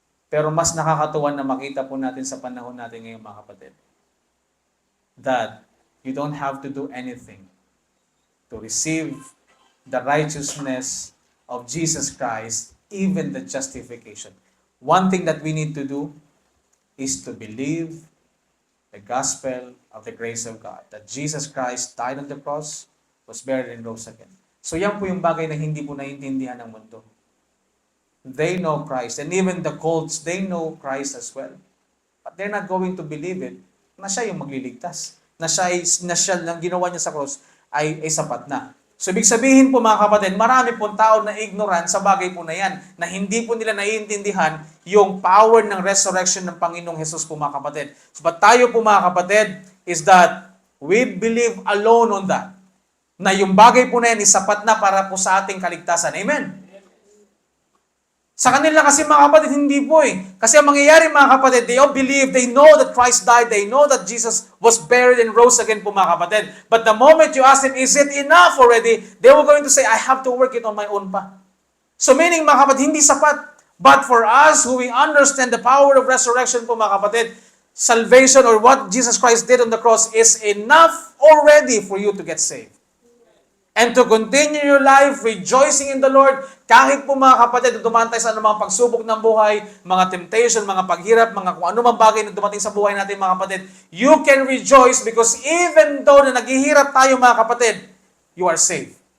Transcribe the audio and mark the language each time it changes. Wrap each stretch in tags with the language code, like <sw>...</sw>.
<tl>Pero mas nakakatuwa na makita po natin sa panahon natin ngayon, mga kapatid,</tl> <en>that you don't have to do anything to receive the righteousness of Jesus Christ, even the justification. One thing that we need to do is to believe the gospel of the grace of God, that Jesus Christ died on the cross, was buried and rose again.</en> <tl>So yan po yung bagay na hindi po naiintindihan ng mundo.</tl> <en>They know Christ, and even the cults, they know Christ as well. But they're not going to believe it,</en> <tl>na siya yung magliligtas. Na siya lang ginawa niya sa cross ay sapat na. So, ibig sabihin po, mga kapatid, marami pong tao na ignorant sa bagay po na yan, na hindi po nila naiintindihan yung power ng resurrection ng Panginoong Jesus po, mga kapatid.</tl> <en>So, but</en> <tl>tayo po, mga kapatid,</tl> <en>is that we believe alone on that.</en> <tl>Na yung bagay po na yan is sapat na para po sa ating kaligtasan. Amen? Sa kanila kasi, mga kapatid,</tl> <en>hindi po eh. Kasi ang mangyayari, mga kapatid, they all believe, they know that Christ died, they know that Jesus was buried and rose again po, mga kapatid. But the moment you ask them, is it enough already? They were going to say, I have to work it on my own pa. So meaning,</en> <tl>mga kapatid, hindi sapat.</tl> <en>But for us, who we understand the power of resurrection po, mga kapatid, salvation or what Jesus Christ did on the cross is enough already for you to get saved. And to continue your life rejoicing in the Lord,</en> <tl>kahit po, mga kapatid, dumaan tayo sa anumang pagsubok ng buhay, mga temptation, mga paghirap, mga kung anumang bagay na dumating sa buhay natin, mga kapatid,</tl> <en>you can rejoice because even though</en> <tl>na naghihirap tayo, mga kapatid,</tl> <en>you are saved.</en>